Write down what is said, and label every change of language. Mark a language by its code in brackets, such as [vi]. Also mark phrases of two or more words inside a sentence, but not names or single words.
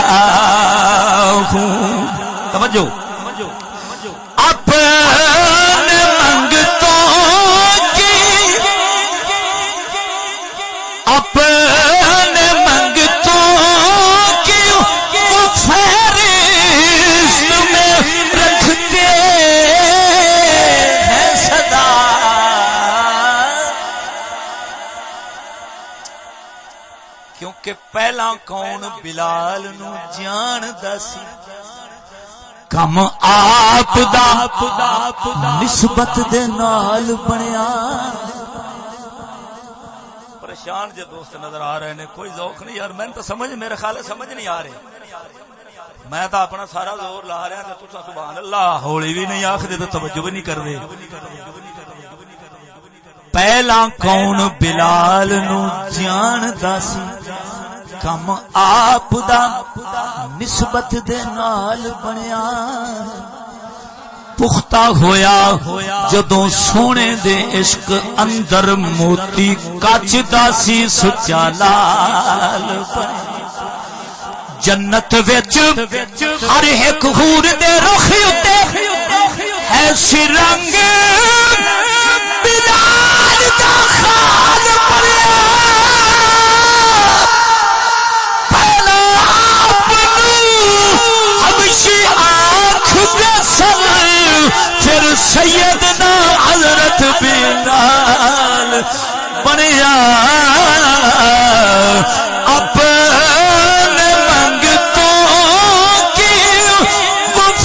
[ur] ہوں توجہ اپنے منگتوں کی، اپنے منگتوں کی وہ فہرست میں رکھتے [pa] ہیں صدا، کیونکہ پہلا کون بلال نو جاندا سی، کم آپ دا نسبت دے نال بنیا۔ پریشان جے دوست نظر آ رہے نے، کوئی ذوق نہیں یار، میں تو سمجھ، میرے خیال ہے سمجھ نہیں آ رہی، میں تو اپنا سارا زور لا رہا تے تساں سبحان اللہ ہولی بھی نہیں آکھدے تے توجہ بھی نہیں کردے۔ پہلا کون بلال نو جاندا سی، کم آپ دا نسبت دے نال بنیا، پختہ ہویا جدوں سونے دے عشق اندر موتی کچ دا سی سچا لال بنیا، جنت وچ ہر ایک حور دے رخ اتے ہے رنگ بلال دا خال بنیا، پھر سیدنا حضرت بلال بنیا، [ur] اپنے منگتوں کی وہ